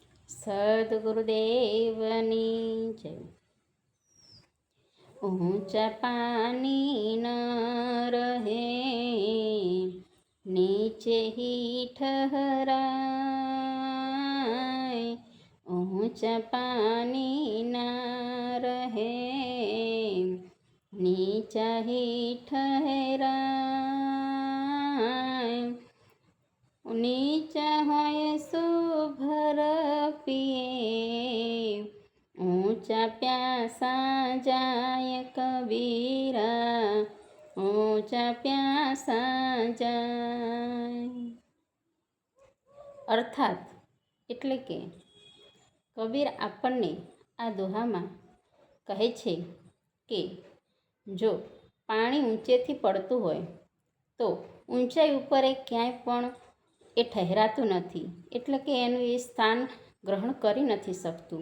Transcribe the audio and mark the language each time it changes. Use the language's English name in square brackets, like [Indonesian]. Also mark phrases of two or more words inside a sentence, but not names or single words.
[Gujarati] સદગુરુદેવની જય। [Hindi] ऊंचा पानी न रहे, नीचे ही ठहराए। ऊंचा पानी न रहे, नीचा ही ठहराए। नीचा होय सो भर पिए, ऊंचा प्यासा जाय कबीरा, ऊंचा प्यासा जाय। [Gujarati] અર્થાત એટલે કે કબીર આપણને આ દોહામાં કહે છે કે જો પાણી ઊંચેથી પડતું હોય તો ઊંચાઈ ઉપર એ ક્યાંય પણ એ ઠહેરાતું નથી, એટલે કે એનું એ સ્થાન ગ્રહણ કરી નથી શકતું।